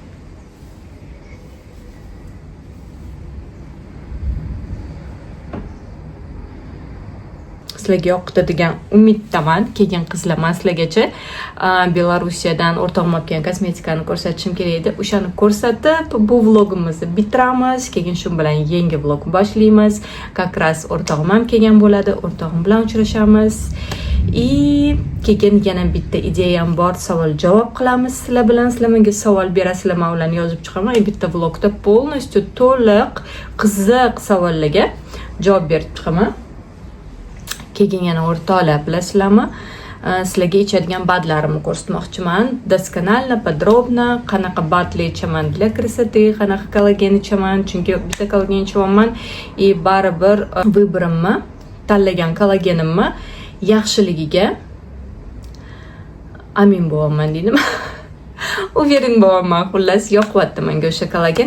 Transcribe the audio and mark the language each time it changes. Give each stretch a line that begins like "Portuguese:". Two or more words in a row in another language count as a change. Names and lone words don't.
Uzbek: Sizlarga yoqdi degan umiddaman. Keyin qizlar men sizlargacha Belorussiyadan o'rtog'im olib kelgan kosmetikani ko'rsatishim kerak edi. O'shani ko'rsatib, bu vlogimizni bitiramiz. Keyin shu bilan yangi vlog boshlaymiz.
Russian: Как раз
Uzbek: o'rtog'im ham kelgan bo'ladi. O'rtog'im bilan uchrashamiz. Keyin yana bitta ideyam bor, savol-javob qilamiz sizlar bilan. Sizlar menga savol berasizlar, men ularni yozib chiqaman. Bitta vlogda полностью to'liq qiziq savollarga javob berib chiqaman. Keyin yana o'rtoqlar bilasizlarmi? Sizlarga ichadigan badlarimni ko'rsatmoqchiman.
Russian: Досконально, подробно
Uzbek: qanaqa badlar ichaman
Russian: для красоты,
Uzbek: qanaqa kollagen ichaman. Chunki bitta kollagen ichaman baribir vыбоrimni, tanlagan kollagenimni yaxshiligiga amin bo'laman dedim. Uvering bo'laman, xullas yoqyapti menga o'sha kollagen.